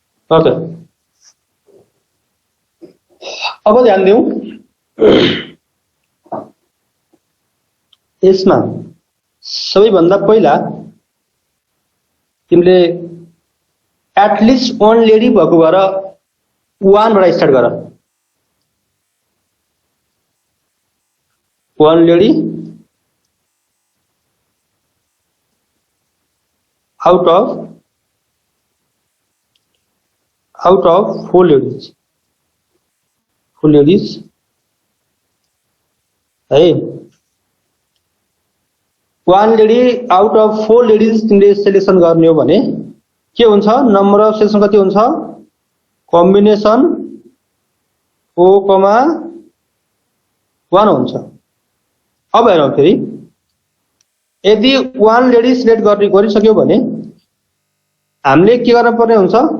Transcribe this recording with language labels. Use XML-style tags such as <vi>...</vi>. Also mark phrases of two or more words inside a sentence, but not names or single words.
<ne>ओके, अब ध्यान दिउँ यसमा सबैभन्दा पहिला तिमीले</ne> <en>at least one lady</en> <ne>भएको भएर वान बाट स्टार्ट गर।</ne> <en>one lady out of four ladies है। one lady out of four ladies</en> <ne>तिमीले सेलेक्सन गर्ने हो भने के हुन्छ?</ne> <en>number of selection</en> <ne>कति हुन्छ? कम्बिनेसन ओ कमा 1 हुन्छ। अब हेरौँ फेरि, यदि</ne> <en>one lady</en> <ne>सिलेक्ट गरिसक्यो भने हामीले के गर्न पर्ने हुन्छ?</ne>